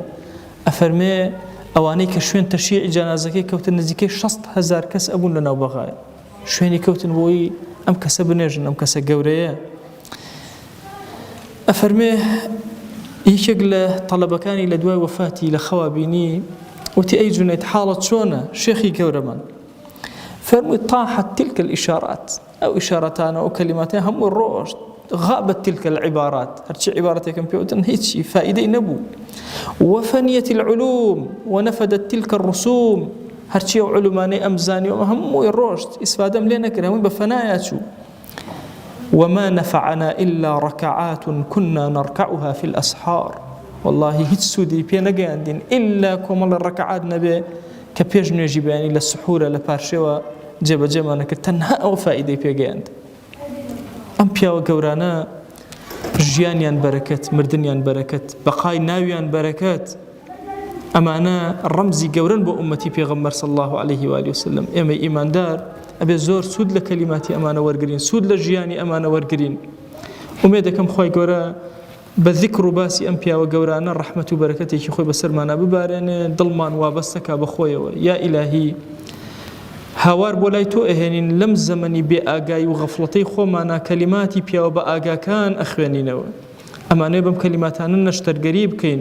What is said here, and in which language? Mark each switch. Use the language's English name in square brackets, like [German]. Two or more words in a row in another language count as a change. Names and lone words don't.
[Central Kurdish] ئەفەرمێ ئەوانەی کە شوێن تەشییعی جانازەکەی کەوتن نزیکەی 600,000 کەس ئەبوون لەناو بەغایە، شوێنی کەوتن بۆی ئەم کەسە بنێژن، ئەم کەسە گەورەیە. ئەفەرمێ یەکێک لە تەڵەبەکانی لە دوای وەفاتی لە خەوا بینی، وتی ئەی جونەید حاڵت چۆنە شێخی گەورەمان؟ [Arabic] فەرمووی طاحت تلك الإشارات، [Central Kurdish] ئەو ئیشارەتانە ئەو کەلیماتە هەموو ڕۆشت، [Arabic] غابت تلك العبارات، [Central Kurdish] هەرچی عیبارەتێکم پێوتن هیچی فائیدەی نەبوو. [Arabic] وفنيت العلوم ونفدت تلك الرسوم، [Central Kurdish] هەرچی ئەو علومانەی ئەمزانیەوە هەمووی ڕۆشت، ئیسفادەم لێ نەکرد، هەمووی بە فەنایە چوو. [Arabic] وما نفعنا إلا ركعات كنا نركعها في الأسحار، [Central Kurdish] والله هیچ سوودی پێ نەگەیاندین إلا کۆمەڵ ڕەکعات نەبێ کە پێش نوێژی بەیانی لە سحورە لە پارشێوە جێبەجێمان نەکرد، تەنها ئەو فائیدەی پێگەیاند. ئەم پیاوە گەورانە ژیانیان بەرەکەت، مردنیان بەرەکەت، بەقای ناویان بەرەکەت، ئەمانە ڕەمزی گەورن بۆ ئومەتی پێغەمبەر [Arabic] صلی الله عليه وآله وسلم. [Central Kurdish] ئێمە ئیماندار ئەبێ زۆر سوود لە کەلیماتی ئەمانە وەرگرین، سوود لە ژیانی ئەمانە وەرگرین. ئومێد دەکەم خۆی گەورە بە ذیکر و باسی ئەم پیاوە گەورانە ڕەحمەت و بەرەکەتێکی خۆی بەسەرمانە ببارێنێ، دڵمان وابەستەکە بە خۆیەوە. یا ئیلاهی هاوار بۆ لای تۆ ئەهێنین لەم زەمەنی بێ ئاگای و غەفڵەتەی خۆمانە کەلیماتی پیاوە بە ئاگاکان ئەخوێنینەوە، ئەمانەیە بەم کەلیماتانە نەشتەرگەری بکەین.